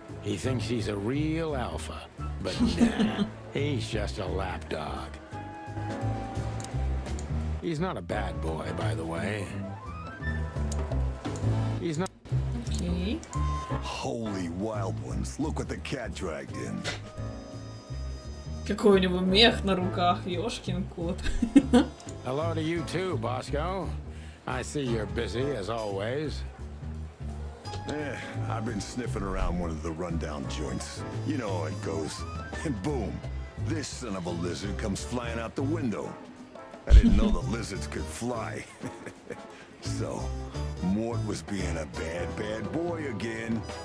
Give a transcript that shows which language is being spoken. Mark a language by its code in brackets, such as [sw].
[en] He thinks he's a real alpha. But nah, he's just a lapdog. He's not a bad boy, by the way. He's not... [ru] Окей. [en] Holy wild ones, look what the cat dragged in. [ru] Какой у него мех на руках, ёшкин кот. [en] Hello to you too, Bosco. I see you're busy as always. I've been sniffing around one of the rundown joints. You know how it goes. And boom, this son of a lizard comes flying out the window. I didn't know the lizards could fly. So, Mort was being a bad boy again.